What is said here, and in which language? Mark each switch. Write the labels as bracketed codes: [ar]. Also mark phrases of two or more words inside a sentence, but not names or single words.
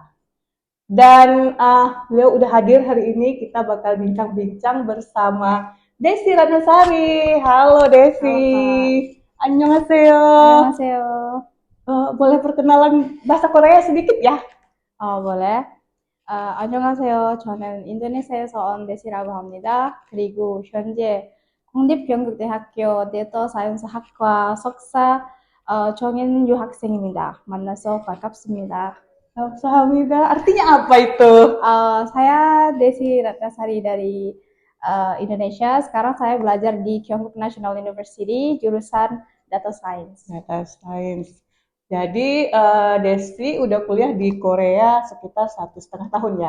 [id] Dan beliau udah hadir hari ini, kita bakal bincang-bincang bersama Desi Ratnasari. Halo Desi. Halo Kak. [ko] Annyeonghaseyo. Annyeonghaseyo. [id] Boleh perkenalan bahasa Korea sedikit ya? boleh. [ko] 안녕하세요. 저는 인도네시아에서 온 데시라고 합니다. 그리고 현재 국립경북대학교 데이터 사이언스 학과 석사 정인유 학생입니다. 만나서 반갑습니다. [id] Alhamdulillah, artinya apa itu? Saya Desi Ratnasari dari Indonesia. Sekarang saya belajar di Gyeongbuk National University, jurusan [en] Data Science. Data Science. [id] Jadi Desi udah kuliah di Korea sekitar 1,5 tahun ya?